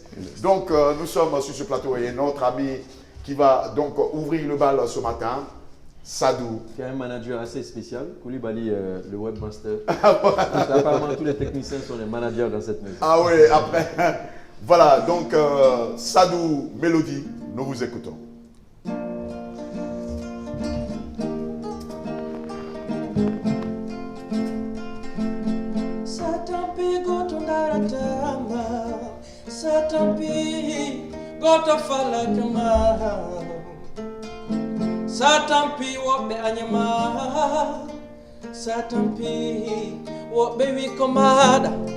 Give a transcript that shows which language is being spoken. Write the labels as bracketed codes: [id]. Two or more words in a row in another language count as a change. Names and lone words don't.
[fr] Donc, nous sommes sur ce plateau et notre ami qui va donc ouvrir le bal ce matin, Sadou. Qui est un manager assez spécial, Koulibaly, le webmaster. Apparemment, tous les techniciens sont les managers dans cette maison. Ah oui, après. Voilà, donc Sadou Mélodie, nous vous écoutons. Satampi goto falakama Satampi wobe anyama Satampi wobe wikomada